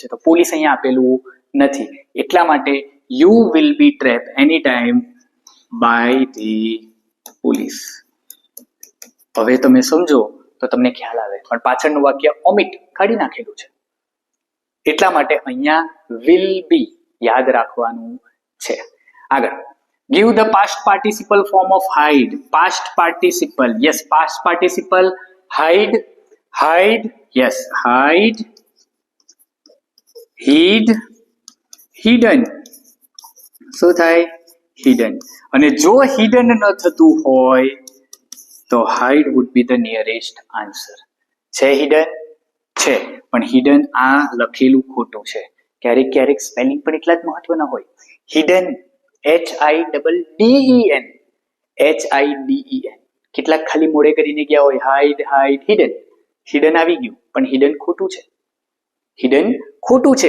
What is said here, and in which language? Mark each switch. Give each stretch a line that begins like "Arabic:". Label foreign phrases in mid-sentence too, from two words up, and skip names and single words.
Gujarati: તો પોલીસ અહીંયા આપેલું નથી એટલા માટે
English: you will be trap any time by the police.
Gujarati: હવે તમે સમજો તો તમને ખ્યાલ આવે, પણ પાછળનું વાક્ય ઓમિટ કાઢી નાખેલું છે એટલા માટે અહીંયા
English: will be
Gujarati: યાદ રાખવાનું છે.
English: આગળ give the past participle form of hide. past participle, yes, past participle hide, yes, hide, hid, hidden.
Gujarati: શું થાય? hidden. અને જો hidden ન થતું હોય તો
English: hide would be the nearest answer.
Gujarati: છે hidden? છે, પણ hidden આ લખેલું ખોટું છે. ક્યારેક ક્યારેક સ્પેલિંગ પણ એટલા જ મહત્વના હોય.
English: hidden HIDDEN, HIDEN.
Gujarati: કેટલાક ખાલી મોડે કરીને ગયા હોય
English: hide, hide, hidden.
Gujarati: હિડન આવી ગયું પણ હિડન ખોટું છે. હિડન ખોટું છે.